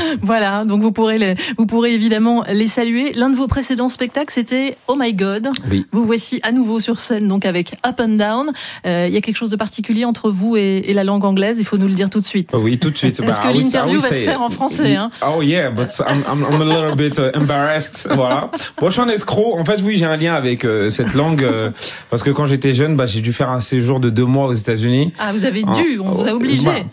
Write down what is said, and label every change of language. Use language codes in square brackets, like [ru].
[fr] Voilà, donc vous pourrez évidemment les saluer. L'un de vos précédents spectacles, c'était Oh My God. Oui. Vous voici à nouveau sur scène, donc avec Up and Down. Il y a quelque chose de particulier entre vous et la langue anglaise, il faut nous le dire tout de suite. Oui, tout de suite. Parce que l'interview va se faire en français. [en] Oh yeah, but I'm a little bit embarrassed. [fr] Voilà. Moi, je suis un escroc. En fait, oui, j'ai un lien avec cette langue, parce que quand j'étais jeune, j'ai dû faire un séjour de 2 mois aux États-Unis. Ah, vous avez dû, vous a obligé.